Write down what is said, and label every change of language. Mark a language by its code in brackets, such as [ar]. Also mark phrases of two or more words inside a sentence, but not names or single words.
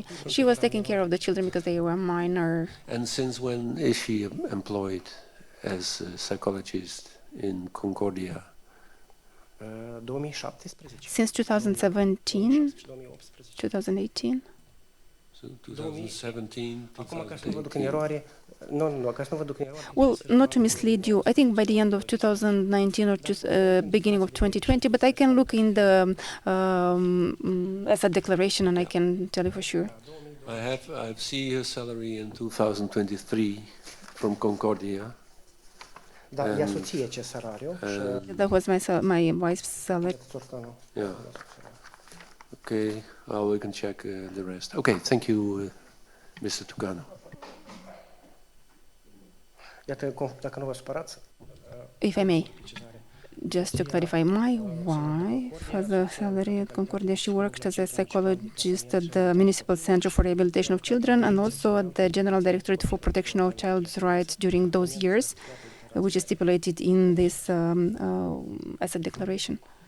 [en] She was taking care of the children because they were minor. And since when is she employed as a psychologist in Concordia? 2017. Since 2017, 2018. So 2017, [ro] Acum, ca să nu vă duc în eroare, nu, ca să nu vă duc în eroare. [en] Well, not to mislead you, I think by the end of 2019 or beginning of 2020, but I can look in the as a declaration and I can tell you for sure. I've seen her salary in 2023 from Concordia. [ro] Da, e soție ce salariu. [en] That was my wife's salary. Yeah. Okay, well, we can check the rest. Okay, thank you, Mr. Țurcanu. [ro] Iată, dacă nu vă supărați. [en] If I may, just to clarify, my wife has a salary at Concordia. She worked as a psychologist at the Municipal Center for Rehabilitation of Children and also at the General Directorate for Protection of Child's Rights during those years, which is stipulated in this asset declaration.